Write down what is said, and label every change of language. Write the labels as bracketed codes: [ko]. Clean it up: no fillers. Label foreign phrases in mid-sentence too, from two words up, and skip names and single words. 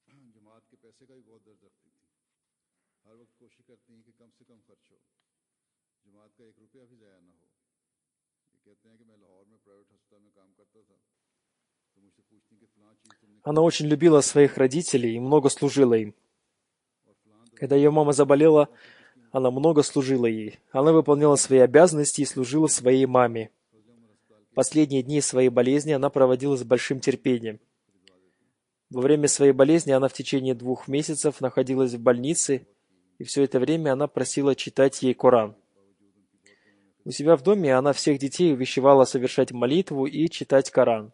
[ur] ہر وقت کوشش کرتی ہیں کہ کم سے کم خرچ ہو جماعت کا 1 روپیہ بھی ضائع نہ ہو. یہ کہتے ہیں کہ میں لاہور میں پرائیویٹ ہسپتال میں کام کرتا تھا، تو مجھ سے پوچھتی کہ فلاں چیز تم نے [ru] Она очень любила своих родителей и много служила им. [ur] اور فلاں دوائی [ru] Когда ее мама заболела, она много служила ей. Она выполняла свои обязанности и служила своей маме. [ur] فضل عمر اسپتال کے [ru] Последние дни своей болезни она проводила с большим терпением. Во время своей болезни она в течение 2 месяцев находилась в больнице, и все это время она просила читать ей Коран. У себя в доме она всех детей увещевала совершать молитву и читать Коран.